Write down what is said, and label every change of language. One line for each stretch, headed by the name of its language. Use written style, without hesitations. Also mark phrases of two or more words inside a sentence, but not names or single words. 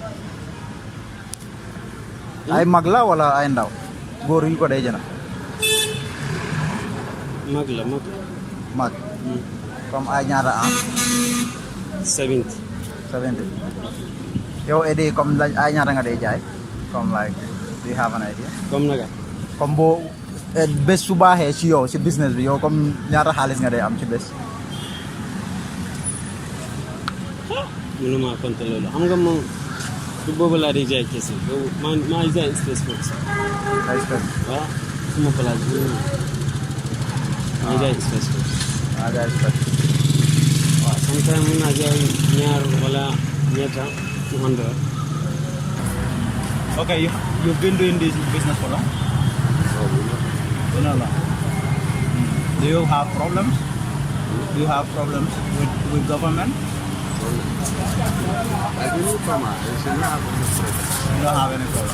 Wolof: Ay mag la wala ay ndaw. Góor yi ko day jëna. Mag. Comme ay ñaata am. 70. Yow edi comme ay ñaata nga day jaay.
English: Comme like do you have an idea?
Wolof: Comme naga. Comme bo bés su baaxee ci yow ci business bi yow comme ñaata xaalis nga day am ci bés. Mënuma compter loolu. Xam nga moom du boobu laa di jaay kese. maa jaay
English: space force.
Wolof: Ay space. Waaw. Suma place bi. Maa jaay
English: space force.
Wolof: Waaw jaay space. Waaw Sometimes muna jaay ñaar wala ñetta 200.
English: Okay, you've been doing this business for long? No. Do you have problems? Do you have problems with government? You don't have any problem.